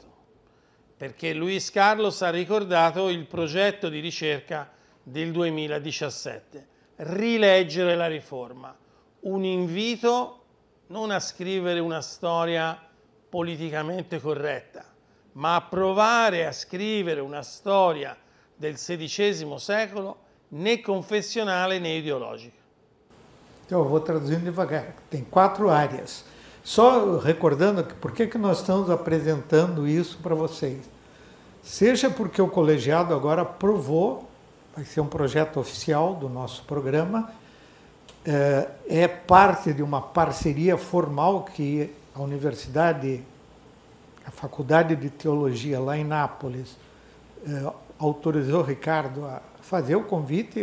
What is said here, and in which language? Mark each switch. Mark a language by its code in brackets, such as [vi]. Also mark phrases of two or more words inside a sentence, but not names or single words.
[it] Perché Luis Carlos ha ricordato il progetto di ricerca del 2017, rileggere la Riforma, un invito non a scrivere una storia politicamente corretta, ma a provare a scrivere una storia del XVI secolo né confessionale né ideologica. [pt] Então, eu vou traduzindo devagar. Tem 4 áreas. Só recordando por que nós estamos apresentando isso para vocês. Seja porque o colegiado agora aprovou, vai ser um projeto oficial do nosso programa, é parte de uma parceria formal que a universidade, a Faculdade de Teologia lá em Nápoles, autorizou o Ricardo a fazer o convite.